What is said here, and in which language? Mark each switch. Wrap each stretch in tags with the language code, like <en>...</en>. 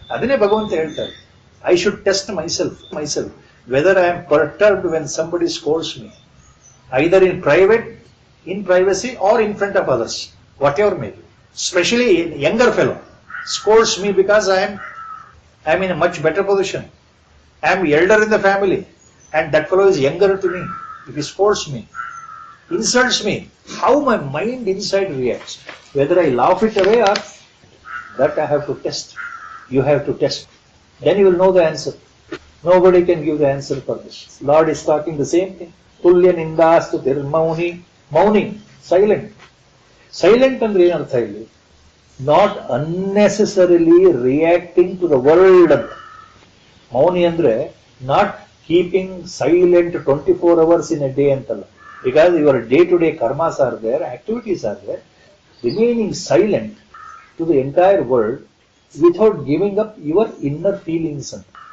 <kn>ಅದನ್ನೇ ಭಗವಂತ ಹೇಳ್ತಾರೆ,</kn> <en>I should test myself whether I am perturbed when somebody scolds me, either in private, in privacy or in front of others, whatever may be. Specially younger fellow scolds me because I am in a much better position. I am elder in the family and that fellow is younger to me. If he scolds me, insults me, how my mind inside reacts, whether I laugh it away or that I have to test. You have to test. Then you will know the answer. Nobody can give the answer for this. Lord is talking the same thing.</en> <sa>Tulya nindastu tirmauni.</sa> <en>Mauni, silent.</en> <kn>Silent ಅಂದ್ರೆ ಏನು ಅರ್ಥ ಇಲ್ಲಿ?</kn> <en>not unnecessarily reacting to the world</en> <kn>ಅಂತ.</kn> <en>ಮೌನಿ ಅಂದ್ರೆ not keeping silent 24 hours in a day ಅಂತಲ್ಲ. Because your day to day karmas are there, activities are there. Remaining silent to the entire world without giving up your inner feelings ಅಂತ.</en>